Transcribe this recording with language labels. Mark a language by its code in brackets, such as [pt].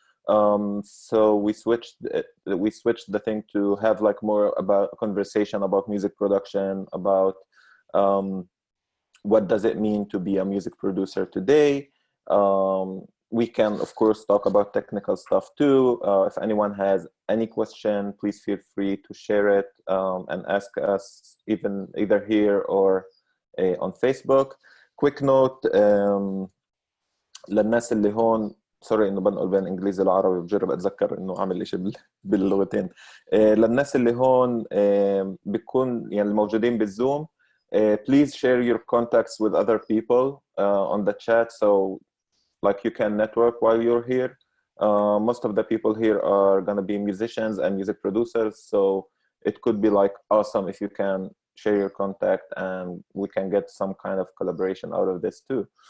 [en] So we switched the thing to have like more about a conversation about music production, about what does it mean to be a music producer today. We can, of course, talk about technical stuff too. If anyone has any question, please feel free to share it and ask us either here or on Facebook. Quick note [ar] للناس اللي هون، سوري انه بنقل بين انجليزي والعربي، بجرب اتذكر انه اعمل شيء باللغتين. للناس اللي هون بيكون يعني الموجودين بالزوم, [en] please share your contacts with other people on the chat, so like you can network while you're here. Most of the people here are gonna be musicians and music producers, so it could be like awesome if you can share your contact and we can get some kind of collaboration out of this too.